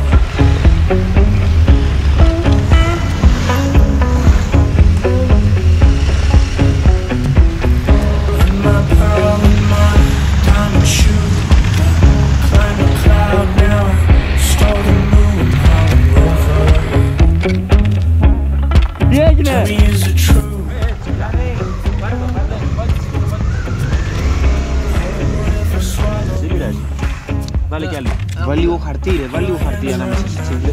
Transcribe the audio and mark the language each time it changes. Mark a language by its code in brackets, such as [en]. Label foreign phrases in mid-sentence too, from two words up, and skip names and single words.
[en] In my pearl, in my diamond shoe, climb a cloud now, stole the moon, tell me, is it true? [el] Βάλε κι άλλη. Βάλε λίγο χαρτί ρε, βάλε λίγο χαρτί ανάμεσα στις τσίγκλες.